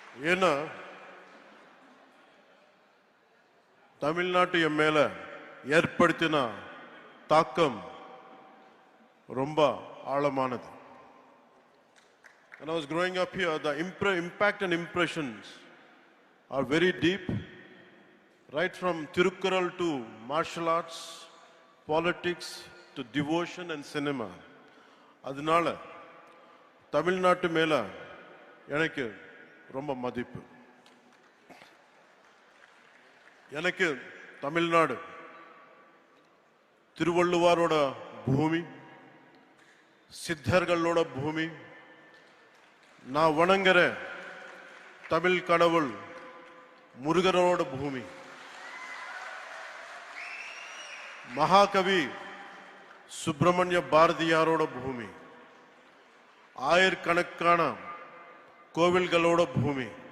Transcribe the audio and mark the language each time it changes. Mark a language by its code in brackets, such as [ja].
[ta] ஏன்னா தமிழ்நாட்டு என் மேல ஏற்படுத்தின தாக்கம் ரொம்ப ஆழமானது. [en] When I was growing up here, the impact and impressions are very deep, right from Tirukkural to martial arts, politics to devotion and cinema. [ta] அதனால தமிழ்நாட்டு மேல எனக்கு ரொம்ப மதிப்பு. எனக்கு தமிழ்நாடு திருவள்ளுவரோட பூமி, சித்தர்களோட பூமி, நான் வணங்குற தமிழ் கடவுள் முருகரோட பூமி, மகாகவி சுப்பிரமணிய பாரதியாரோட பூமி, ஆயிரக்கணக்கான கோவில்களோட பூமி.